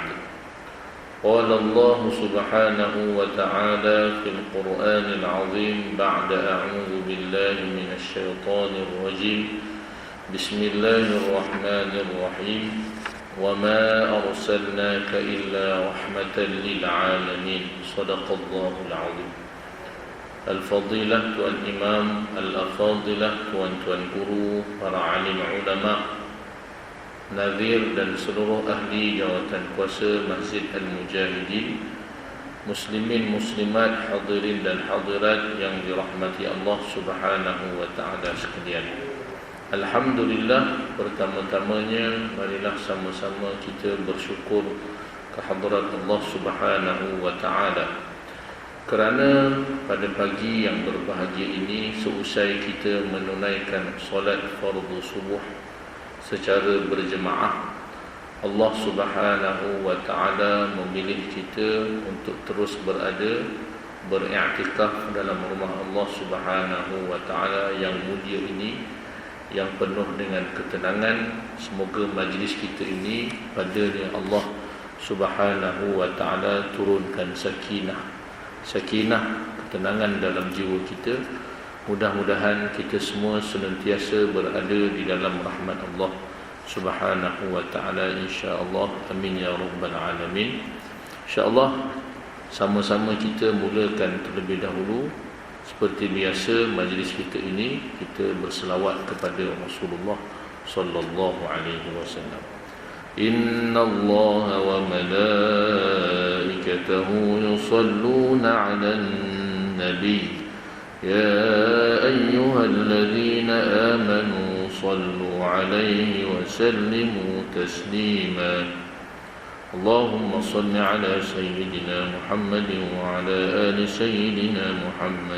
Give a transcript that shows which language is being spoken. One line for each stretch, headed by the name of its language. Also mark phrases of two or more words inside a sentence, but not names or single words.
Arabic: قال الله سبحانه وتعالى في القرآن العظيم بعد أعوذ بالله من الشيطان الرجيم. بسم الله الرحمن الرحيم. وما أرسلناك إلا رحمة للعالمين. صدق الله العظيم.
Malay: Al-Fadilah Tuan Imam, Al-Afadilah Tuan-tuan guru, para alim ulama, Nazir dan seluruh ahli jawatan kuasa Masjid Al-Mujahidin, Muslimin, Muslimat, hadirin dan hadirat yang dirahmati Allah
Arabic: سبحانه وتعالى
Malay: sekalian. Alhamdulillah, pertama-tamanya marilah sama-sama kita bersyukur kehadrat Allah
Arabic: سبحانه وتعالى,
Malay: kerana pada pagi yang berbahagia ini, seusai kita menunaikan solat fardu subuh secara berjemaah, Allah
Arabic: سبحانه وتعالى
Malay: memilih kita untuk terus berada beriktikaf dalam rumah Allah
Arabic: سبحانه وتعالى
Malay: yang mulia ini, yang penuh dengan ketenangan. Semoga majlis kita ini padanya Allah
Arabic: سبحانه وتعالى
Malay: turunkan sakinah, ketenangan dalam jiwa kita. Mudah-mudahan kita semua senantiasa berada di dalam rahmat Allah
Arabic: سبحانه وتعالى,
Malay: insya-Allah.
Arabic: آمين يا رب العالمين.
Malay: Insya-Allah sama-sama kita mulakan terlebih dahulu. Seperti biasa majlis kita ini, kita berselawat kepada Rasulullah
Arabic: صلى الله عليه وسلم. إن الله وملائكته يصلون على النبي. يا أيها الذين آمنوا صلوا عليه وسلموا تسليما. اللهم صل على سيدنا محمد وعلى آل سيدنا محمد.